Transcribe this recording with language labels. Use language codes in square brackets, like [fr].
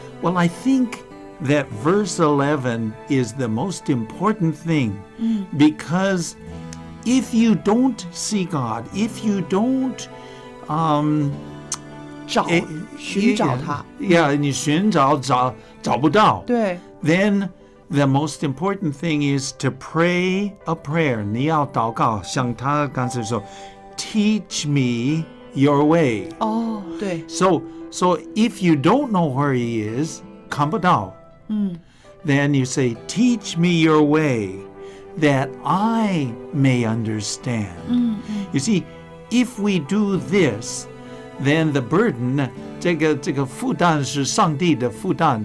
[en] Well, I think that verse 11 is the most important thing because if you don't see God, if you don't [zh] 寻找他 [en] Yeah, [zh] 你寻找不到。对。 [en] Then the most important thing is to pray a prayer. [zh] 你要祷告，像他刚才说 ， [en] Teach me your way. [zh] 对。 [en] So if you don't know where he is, [zh] 看不到。 [en] Then you say, "Teach me your way, that I may understand." You see, if we do this, then the burden, [zh] 这个负担是上帝的负担，